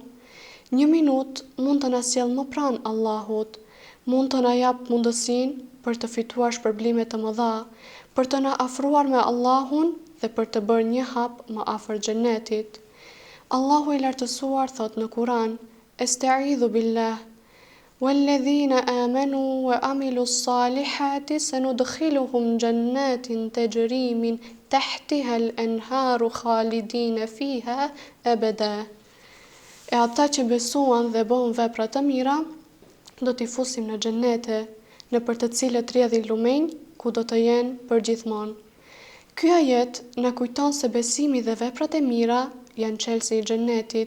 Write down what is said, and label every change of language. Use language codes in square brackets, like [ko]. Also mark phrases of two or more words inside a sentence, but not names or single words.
[sq] 1 minutë mund të na sjellë më pranë Allahut, mund të na jap mundësinë për të fituar shpërblime të mëdha, për të na afruar me Allahun dhe për të bërë një hap më afër xhenetit. Allahu i lartësuar thot në Kur'an: [ar] أستعيذ بالله, والذين آمنوا وعملوا الصالحات سندخلهم جنات تجري من تحتها الأنهار خالدين فيها أبدا. [sq] E ata që besuan dhe bën vepra të mira, do t'i fusim në xhenete, në për të cilët rrjedhin lumenj, ku do të jenë përgjithmonë. Ky ajet na kujton se besimi dhe veprat e mira janë çelësi i xhenetit.